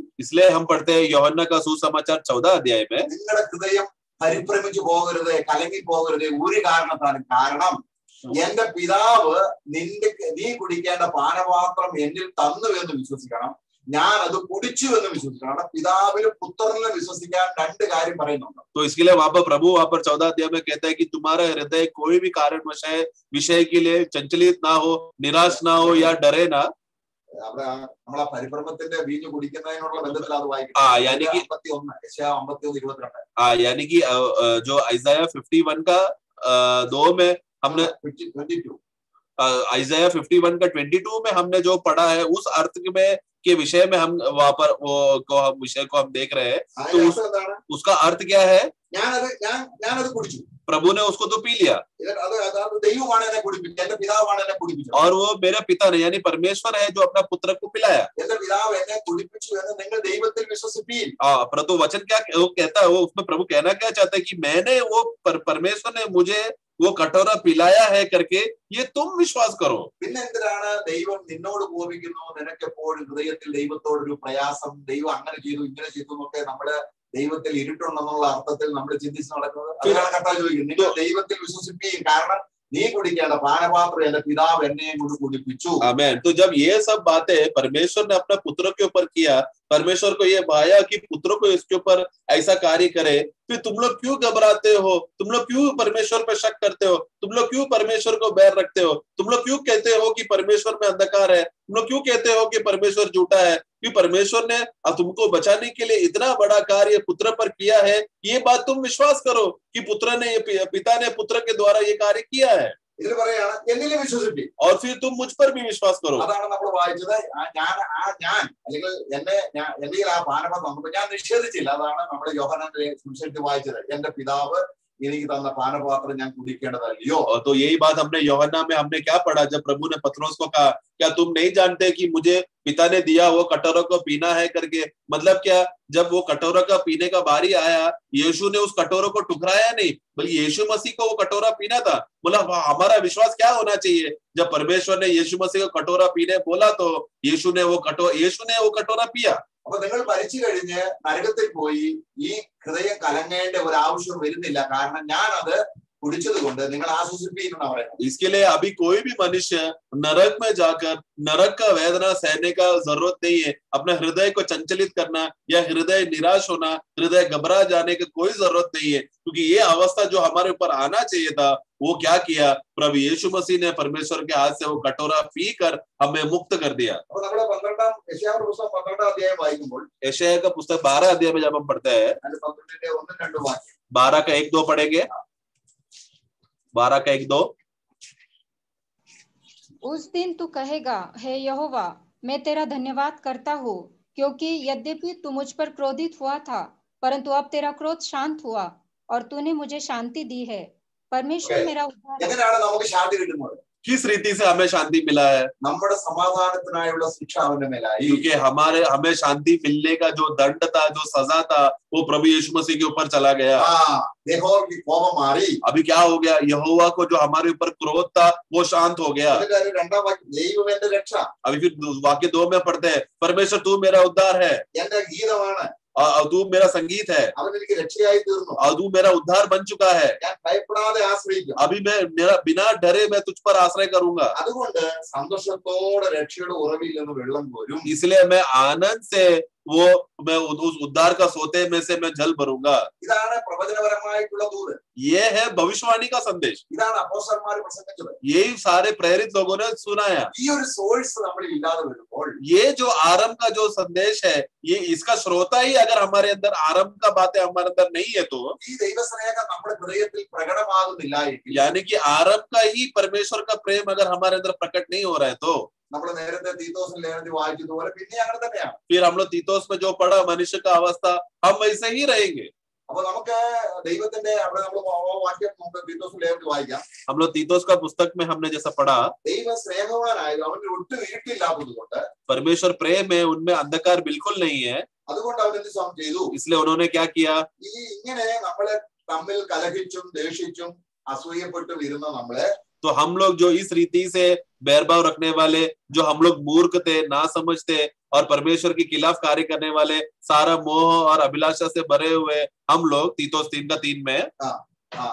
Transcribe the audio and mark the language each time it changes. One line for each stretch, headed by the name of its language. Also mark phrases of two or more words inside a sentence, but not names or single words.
Hindi: इसलिए हम पढ़ते हैं यूहन्ना का सुसमाचार 14 अध्याय में,
Malayalam: നിങ്ങളുടെ ഹൃദയം പരിഭ്രമിച്ചു പോകരുത്, കലങ്ങി പോകരുത് ഒരു കാരണത്താലും. കാരണം എന്റെ പിതാവ് നീ കുടിക്കേണ്ട പാനപാത്രം എന്നിൽ തന്നു എന്ന് വിശ്വസിക്കണം. ഞാൻ അത് കുടിച്ചു എന്ന് വിശ്വസിക്കണം. അവിടെ പിതാവിലും പുത്രനിലും വിശ്വസിക്കാൻ രണ്ട് കാര്യം പറയുന്നുണ്ട്.
Hindi: तो इसके लिए वहां पर प्रभु वहां पर 14 अध्याय में कहता है कि तुम्हारा हृदय कोई भी कारणवश विषय के लिए चंचलित ना हो, निराश ना हो या डरे ना.
Malayalam: അവിടെ നമ്മളെ പരിഭ്രമത്തിന്റെ വീഞ്ഞ് കുടിക്കുന്നതിനുള്ള ബന്ധത്തിൽ അത് വായിക്കും.
Hindi: यानी कि
Malayalam: 51 യെശയ്യാ 51:22.
Hindi: यानी कि जो आइज़ाया 51 का 2 में हमने 22 आइज़ाया 51 का 22 में हमने जो पढ़ा है उस अर्थ में के विषय में हम वहां पर वो विषय को हम देख रहे हैं. तो उसका अर्थ क्या है?
Malayalam: ഞാനത് കുടിച്ചു.
Hindi: प्रभु ने उसको तो पी लिया
Malayalam: ദൈവമാണ് എന്നെ കുടിപ്പിച്ചത്, എന്റെ പിതാവാണ് എന്നെ കുടിപ്പിച്ചത്.
Hindi: और वो मेरे पिता ने यानी परमेश्वर है जो अपना पुत्र को पिलाया.
Malayalam: എന്റെ പിതാവ് എന്നെ കുടിപ്പിച്ചു എന്ന് നിങ്ങൾ ദൈവത്തിൽ വിശ്വസിപ്പീൻ.
Hindi: परंतु वचन क्या वो कहता है, वो उसमें प्रभु कहना क्या चाहता है कि मैंने वो परमेश्वर ने मुझे वो कटोरा पिलाया है करके ये तुम विश्वास करो.
Malayalam: പിന്നെ എന്തിനാണ് ദൈവം നിന്നോട് കോപിക്കുന്നു, നിനക്കെപ്പോഴും ഹൃദയത്തിൽ ദൈവത്തോടൊരു പ്രയാസം, ദൈവം അങ്ങനെ ചെയ്തു ഇങ്ങനെ ചെയ്തു എന്നൊക്കെ നമ്മള് ദൈവത്തിൽ ഇരുട്ടുണ്ടെന്നുള്ള അർത്ഥത്തിൽ നമ്മൾ ചിന്തിച്ച് നടക്കുന്നത്? അതിനാണ് കർത്താവ് ചോദിക്കുന്നത്, നിങ്ങൾ ദൈവത്തിൽ വിശ്വസിപ്പീൻ, കാരണം നീ കുടിക്കേണ്ട പാനപാത്രം എന്റെ പിതാവ് എന്നെ കൊണ്ട് കുടിപ്പിച്ചു.
Hindi: आमेन. तो जब ये सब बातें परमेश्वर ने अपने पुत्रों के ऊपर किया, परमेश्वर को ये भाया कि पुत्रों को इसके ऊपर ऐसा कार्य करे, फिर तुम लोग क्यों घबराते हो? तुम लोग क्यों परमेश्वर पर शक करते हो? तुम लोग क्यों परमेश्वर को बैर रखते हो? तुम लोग क्यों कहते हो कि परमेश्वर में अंधकार है? तुम लोग क्यों कहते हो कि परमेश्वर झूठा है? कि परमेश्वर ने तुमको बचाने के लिए इतना बड़ा कार्य पुत्र पर किया है, ये बात तुम विश्वास करो कि पुत्र ने पिता ने पुत्र के द्वारा ये कार्य किया है.
Malayalam: ഇതിൽ പറയാണ് എന്നിലും വിശ്വസിപ്പീൻ.
Hindi: और फिर तुम मुझ पर भी विश्वास करो.
Malayalam: അതാണ് നമ്മൾ വായിച്ചത്. ഞാൻ അല്ലെങ്കിൽ എന്റെ ആ പാനപാത്രം ഞാൻ നിഷേധിച്ചില്ല. അതാണ് നമ്മുടെ യോഹന്നാന്റെ സുവിശേഷത്തിൽ വായിച്ചത്, എന്റെ പിതാവ് എനിക്ക് തന്ന പാനപാത്രം ഞാൻ കുടിക്കേണ്ടതല്ലയോ.
Hindi: तो यही बात हमने यूहन्ना में हमने क्या पढ़ा, जब प्रभु ने पतरस को कहा क्या तुम नहीं जानते कि मुझे पिता ने दिया वो कटोरा को पीना है करके. मतलब क्या, जब वो कटोरा का पीने का बारी आया, यीशु ने उस कटोरे को ठुकराया नहीं, बल्कि यीशु मसीह को वो कटोरा पीना था. बोला हमारा विश्वास क्या होना चाहिए, जब परमेश्वर ने यीशु मसीह को कटोरा पीने बोला तो यीशु ने वो कटोरा पिया.
Malayalam: അപ്പൊ നിങ്ങൾ മരിച്ചു കഴിഞ്ഞ് നരകത്തിൽ പോയി ഈ ഹൃദയം കലങ്ങേണ്ട ഒരു ആവശ്യം വരുന്നില്ല, കാരണം ഞാൻ അത് കുടിച്ചത് കൊണ്ട് നിങ്ങൾ ആശ്വസിപ്പീൻ എന്നാ പറയുന്നത്.
Hindi: इसके लिए अभी कोई भी मनुष्य नरक में जाकर नरक का वेदना सहने का जरूरत नहीं है. अपने हृदय को चंचलित करना या हृदय निराश होना, हृदय घबरा जाने की कोई जरूरत नहीं है, क्योंकि ये अवस्था जो हमारे ऊपर आना चाहिए था वो क्या किया, प्रभु यीशु मसीह ने परमेश्वर के हाथ से वो कटोरा पी कर हमें मुक्त कर दिया.
Malayalam: അപ്പൊ നമ്മള് 12 പുസ്തകം 12 അധ്യായം വായിക്കുമ്പോൾ
Hindi: यशायाह का पुस्तक 12 अध्याय में जब हम पढ़ते हैं,
Malayalam: 12 1-2 വാക്യം,
Hindi: 12 का 1-2 पढ़ेंगे. 12 का 1-2. उस दिन तू कहेगा, हे यहोवा, मैं तेरा धन्यवाद करता हूँ, क्योंकि यद्यपि तू मुझ पर क्रोधित हुआ था, परंतु अब तेरा क्रोध शांत हुआ और तूने मुझे शांति दी है. परमेश्वर मेरा उद्धार.
Malayalam: എങ്ങനെയാണ് നമുക്ക് ശാന്തി കിട്ടുന്നത്?
Hindi: किस रीति से हमें शांति मिला है?
Malayalam: നമ്മുടെ സമാധാനത്തിനായുള്ള ശിക്ഷ അവന്റെ മേലായി.
Hindi: क्योंकि हमें शांति मिलने का जो दंड था, जो सजा था, वो प्रभु यीशु मसीह के ऊपर चला गया.
Malayalam: യഹോവയ്ക്ക് കോപം മാറി.
Hindi: अभी क्या हो गया, यहोवा को जो हमारे ऊपर क्रोध था वो शांत हो गया.
Malayalam: രണ്ടാം വാക്യം, ദൈവം എന്റെ രക്ഷ.
Hindi: अभी फिर वाक्य 2 में पढ़ते हैं, परमेश्वर तू मेरा उद्धार है,
Malayalam: എന്റെ ഗീതമാണ്,
Hindi: तू मेरा संगीत है,
Malayalam: അവൻ എനിക്ക് രക്ഷയായി തീർന്നു,
Hindi: और तू मेरा उद्धार बन चुका है.
Malayalam: ഞാൻ ഭയപ്പെടാതെ ആശ്രയിക്കും.
Hindi: अभी मेरा बिना डरे मैं तुझ पर आश्रय करूंगा.
Malayalam: അതുകൊണ്ട് സന്തോഷത്തോടെ രക്ഷയുടെ ഉറവിൽ നിന്ന് വെള്ളം കോരും.
Hindi: इसलिए मैं आनंद से मैं उस उद्धार का सोते में से मैं जल भरूंगा.
Malayalam: ഇതാണ് പ്രവചനപരമായിട്ടുള്ള ദൂത്.
Hindi: ये है भविष्यवाणी का संदेश.
Malayalam: ഇതാണ് അപ്പോസ്തലന്മാർ പ്രസംഗിച്ചത്.
Hindi: यही सारे प्रेरित लोगों ने सुनाया.
Malayalam: ഈ ഒരു സോഴ്സ് നമ്മളിൽ ഇല്ലാതെ വരുമ്പോൾ,
Hindi: ये जो आरंभ का जो संदेश है, ये इसका श्रोता ही अगर हमारे अंदर आरंभ का बातें हमारे अंदर नहीं है, तो
Malayalam: ഈ ദൈവസ്നേഹം നമ്മുടെ ഹൃദയത്തിൽ പ്രകടമാകുന്നില്ല എങ്കിൽ,
Hindi: यानी कि आरंभ का ही परमेश्वर का प्रेम अगर हमारे अंदर प्रकट नहीं हो रहा है, तो
Malayalam: നമ്മൾ നേരത്തെ തീത്തോസിന്റെ ലേഖനത്തിൽ വായിച്ചതുപോലെ പിന്നെ അങ്ങനെ തന്നെയാണ്.
Hindi: फिर हम लोग तीतोस में जो पढ़ा मनुष्य का अवस्था, हम वैसे ही रहेंगे.
Malayalam: അപ്പൊ നമുക്ക് ദൈവത്തിന്റെ അവിടെ നമ്മൾ വാക്യം നമുക്ക് തീത്തോസിന്റെ ലേഖനത്തിൽ വായിക്കാം.
Hindi: हम लोग तीतोस का पुस्तक में हमने जैसा पढ़ा,
Malayalam: ദൈവ സ്നേഹവാനായത് അവന്റെ ഒട്ടും ഇരുട്ടില്ലാത്തത് കൊണ്ട്,
Hindi: परमेश्वर प्रेम है, उनमें अंधकार बिल्कुल नहीं है,
Malayalam: അതുകൊണ്ട് അവൻ എന്ത് ചെയ്തു,
Hindi: इसलिए उन्होंने क्या किया,
Malayalam: ഇങ്ങനെ നമ്മളെ തമ്മിൽ കലഹിച്ചും ദേഷിച്ചും അസൂയപ്പെട്ടും ഇരുന്ന നമ്മളെ,
Hindi: तो हम लोग जो इस रीति से बैरभाव रखने वाले, जो हम लोग मूर्ख थे, ना समझते और परमेश्वर के खिलाफ कार्य करने वाले, सारा मोह और अभिलाषा से भरे हुए हम लोग, तीतोस 3:3 में